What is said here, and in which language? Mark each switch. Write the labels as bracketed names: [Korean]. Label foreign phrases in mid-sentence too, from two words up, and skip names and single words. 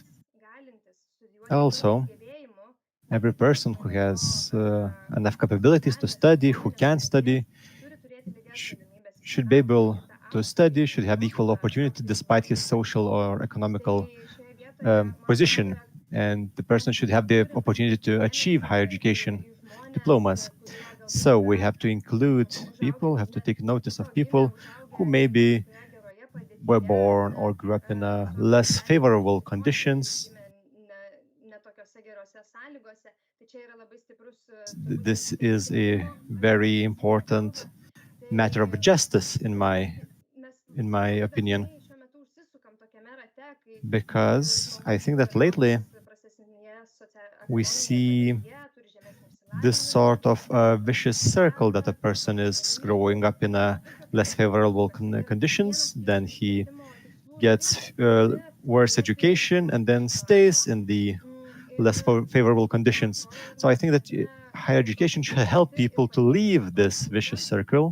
[English] Also, every person who has enough capabilities to study, who can study, should be able to study, should have equal opportunity despite his social or economical position. And the person should have the opportunity to achieve higher education diplomas. So we have to include people, have to take notice of people who maybe were born or grew up in less favorable conditions. [Lithuanian] Ne tokiose gerose sąlygose. Tai čia yra labai stiprus turbūt [English] This is a [Lithuanian] teisingumo [English] very important [Lithuanian] aspektas. [English] matter of justice, [Lithuanian] Mes [English] in my [Lithuanian] labai [English] opinion, [Lithuanian] dažnai šiuo metu užsisukam tokiame rate, kai [English] because I [Lithuanian] žmonės [English] think that lately [Lithuanian] gyvenantys prastesnėje [English] we [Lithuanian] ekonominėje [English] see [Lithuanian] padėtyje, turi žemesnį [English] this [Lithuanian] išsilavinimą, [English] sort of vicious circle that a person is growing up in a less favorable conditions, then he gets worse education and then stays in the less favorable conditions. So I think that higher education should help people to leave this vicious circle.